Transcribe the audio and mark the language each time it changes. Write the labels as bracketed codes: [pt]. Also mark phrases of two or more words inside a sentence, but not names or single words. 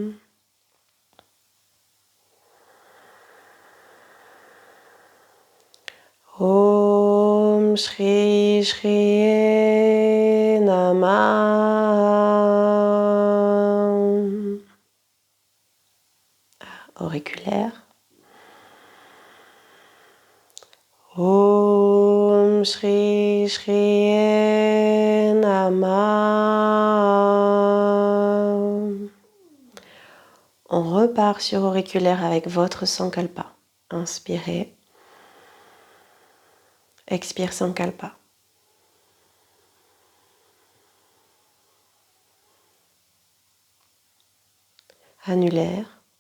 [sa] ॐ श्री श्रियै नमः. [fr] Auriculaire. [sa] ॐ श्री श्रियै नमः. [fr] On repart sur auriculaire avec votre sankalpa. Inspirez. Expire sankalpa. Annulaire.